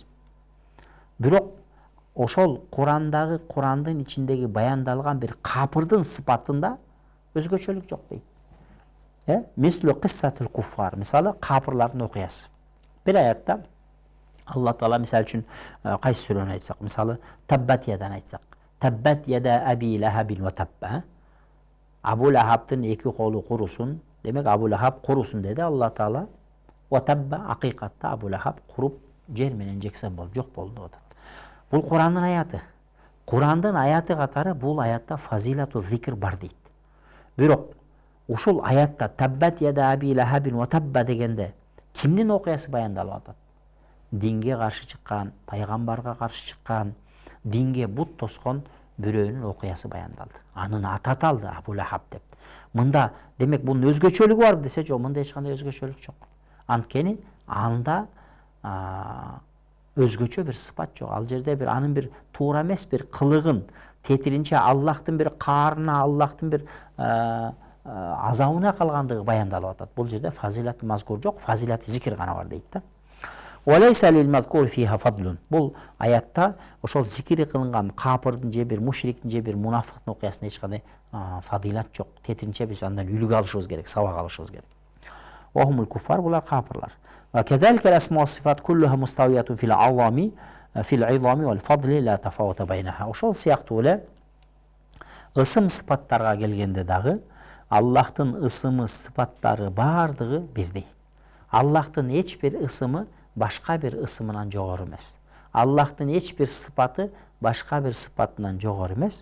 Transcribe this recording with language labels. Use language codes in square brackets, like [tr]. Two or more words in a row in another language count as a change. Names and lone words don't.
[ky] Бирок ошол Курандын ичиндеги баяндалган бир капырдын сыпатында өзгөчөлүк жок дейт. [ar] مثل قصة الكفار. [ky] Мисалы капырлардын окуясы. Бир аятта Алла Таала мисалы үчүн кайсы сүрөнү айтсак, мисалы [ar] تبت يدا [ky] айтсак. [ar] تبت يدا أبي لهب وتب. [ky] Абу Лахабтын эки колу курусун. Демек Абу Лахаб курусун деди Алла Таала. [ar] وتب, [ky] акыйкатта Абу Лахаб куруп жер менен жексен болуп жок болду деп атат. Бул Курандын аяты. Курандын аяты катары бул аятта [ar] فضيلة الذكر [ky] бар дейт. Бирок ушул аятта [ar] تبت يدا أبي لهب وتب [ky] дегенде кимдин окуясы баяндалып атат? Динге каршы чыккан, пайгамбарга каршы чыккан, динге бут тоскон бирөөнүн окуясы баяндалды. Анын аты аталды Абу Лахаб деп. Мында демек бунун өзгөчөлүгү бар десе, жок, мында эч кандай өзгөчөлүк жок. Анткени анда өзгөчө бир сыпат жок. Ал жерде бир анын бир туура эмес бир кылыгын, тетиринче Аллахтын бир каарына, Аллахтын бир азабына калгандыгы баяндалып атат. Бул жерде [ar] فضيلة المذكور [ky] жок, [ar] فضيلة الذكر [ky] гана бар дейт да. [ar] وليس للمذكور فيها فضل. [ky] Бул аятта ошол зикир кылынган капырдын же бир мушриктин же бир мунафыктын окуясында эч кандай фадилат жок. Тетиринче биз андан үлгү алышыбыз керек, сабак алышыбыз керек. [ar] وهم الكفار, [ky] булар капырлар. [ar] وكذلك الأسماء والصفات كلها مستوية في العظمة والفضل لا تفاوت بينها. [ky] Ошол сыяктуу эле ысым сыпаттарга келгенде дагы Аллахтын ысымы сыпаттары бардыгы бирдей. Аллахтын эч бир ысымы башка бир ысымынан жогору эмес. Аллахтын эч бир сыпаты башка бир сыпатынан жогору эмес.